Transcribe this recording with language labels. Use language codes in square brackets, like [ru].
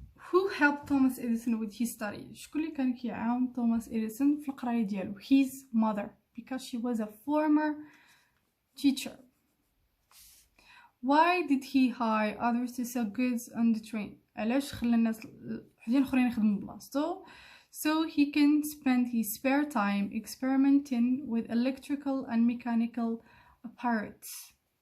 [en] Who helped Thomas Edison with his study? [ar] شكون اللي كان كيعاون توماس إديسون في القراية ديالو؟ [en] His mother, because she was a former teacher. Why did he hire others to sell goods on the train? [ar] علاش خلى الناس وحدين اخرين يخدموا بلاصتو؟ [en] So he can spend his spare time experimenting with electrical and mechanical apparatus.